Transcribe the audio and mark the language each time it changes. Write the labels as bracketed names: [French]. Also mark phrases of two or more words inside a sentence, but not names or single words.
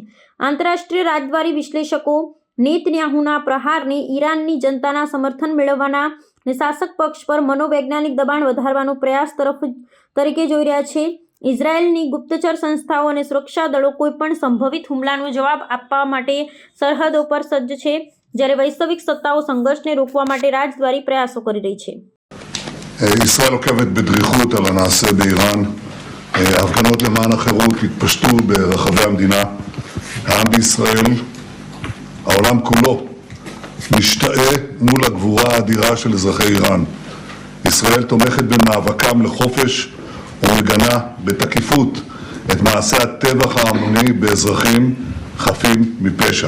[Gujarati] આંતરરાષ્ટ્રીય રાજદ્વારી વિશ્લેષકો નેતન્યાહુના પ્રહારને ઈરાનની જનતાના સમર્થન મેળવવાના અને શાસક પક્ષ પર મનોવૈજ્ઞાનિક દબાણ વધારવાનો પ્રયાસ તરીકે જોઈ રહ્યા છે। ઇઝરાયેલની ગુપ્તચર સંસ્થાઓ અને સુરક્ષા દળો કોઈપણ સંભવિત હુમલાનો જવાબ આપવા માટે સરહદો પર સજ્જ છે, જ્યારે વૈશ્વિક સત્તાઓ સંઘર્ષને રોકવા માટે રાજદ્વારી પ્રયાસો કરી રહી છે। [Hebrew] ישראל עוקבת בדריכות על הנעשה באיראן। ההפגנות למען החירות התפשטו ברחבי המדינה। העם בישראל, העולם כולו, משתאה מול הגבורה האדירה של אזרחי איראן। ישראל תומכת במאבקם לחופש ומגנה בתקיפות את מעשי הטבח ההמוני באזרחים חפים מפשע।